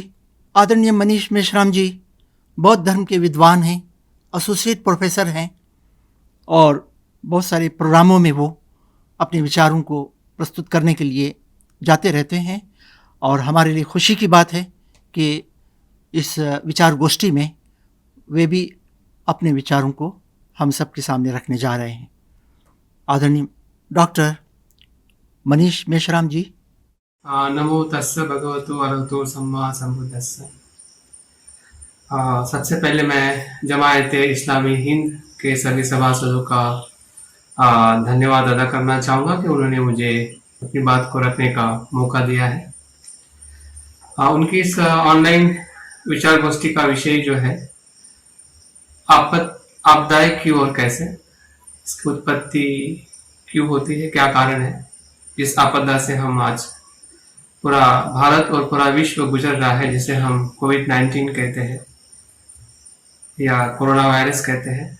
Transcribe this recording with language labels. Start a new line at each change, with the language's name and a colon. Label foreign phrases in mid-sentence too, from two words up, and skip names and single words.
Hindi: आदरणीय मनीष मेश्राम जी बौद्ध धर्म के विद्वान हैं,
English: associate professor
Hindi: हैं, और बहुत सारे प्रोग्रामों में वो अपने विचारों को प्रस्तुत करने के लिए जाते रहते हैं। और हमारे लिए खुशी की बात है कि इस विचार गोष्ठी में वे भी अपने विचारों को हम सबके सामने रखने जा रहे हैं। आदरणीय डॉक्टर मनीष मेश्राम जी।
Pali: नमो तस्स भगवतो अरहतो सम्मा सम्बुद्धस्स।
Hindi: सबसे पहले मैं जमायते इस्लामी हिंद के सभी सभासदों का धन्यवाद अदा करना चाहूँगा कि उन्होंने मुझे अपनी बात को रखने का मौका दिया है। उनकी इस ऑनलाइन विचार गोष्ठी का विषय जो है आपदाएं क्यों और कैसे, इसकी उत्पत्ति क्यों होती है, क्या कारण है, इस आपदा से हम आज पूरा भारत और पूरा विश्व गुजर रहा है, जिसे हम कोविड-19 कहते हैं या कोरोना वायरस कहते हैं।